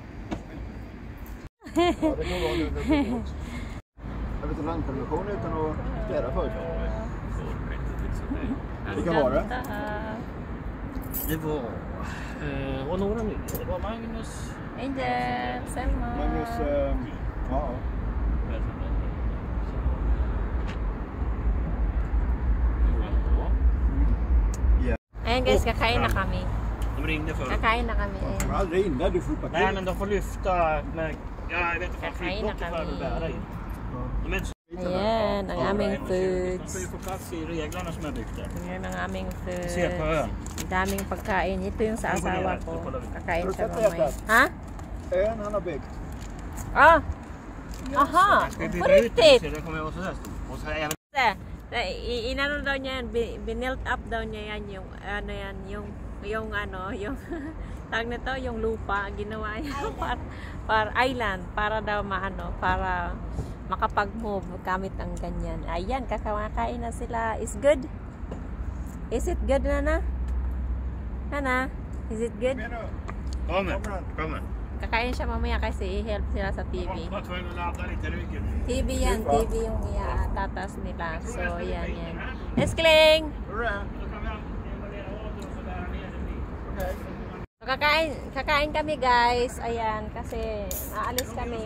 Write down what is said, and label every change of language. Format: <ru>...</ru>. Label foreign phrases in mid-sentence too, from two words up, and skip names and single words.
<sv>Jag vet inte landpermission utan att städa först. Vilka var det? Det var några nya. Det var Magnus. Angel, Selma. Magnus, ja.</sv> <tl>Ayan guys, kakain na kami.</tl> <sv>De ringde förut.</sv> <tl>Kakain na kami.</tl> <sv>De kommer aldrig in där, du får parkera. Nej, men de får lyfta med... Ja, jag vet inte vad flygblocket behöver bära in. De är inte så...</sv> <tl>Ayan, ang aming foods.</tl> <sv>De får ju få plats i reglarna som jag byggt där.</sv> <tl>Ayan ang aming foods.</tl> <sv>Se på ön.</sv> <tl>Daming pagkain. Ito yung sa asawa ko. Kakain siya mamay. Ha?</tl> <sv>Ön han har byggt. Ah! Aha! På riktigt! Det kommer vara sådär stort. Och så även...</sv> <tl>Inano daw niya yan, binilt up daw niya yan yung yung tag nito, yung lupa ginawa niya para island, para daw para makapag-move gamit ang ganyan. Ayan, kakakain na sila.</tl> <en>Is good? Is it good, Nana? Nana, is it good?</en> <sv>Kommer.</sv> <tl>Kakain siya mamaya kasi i-help sila sa TV. TV yan, TV yung tatas nila. So, yan. Eskling! Kakain kami guys. Ayan, kasi aalis kami.</tl>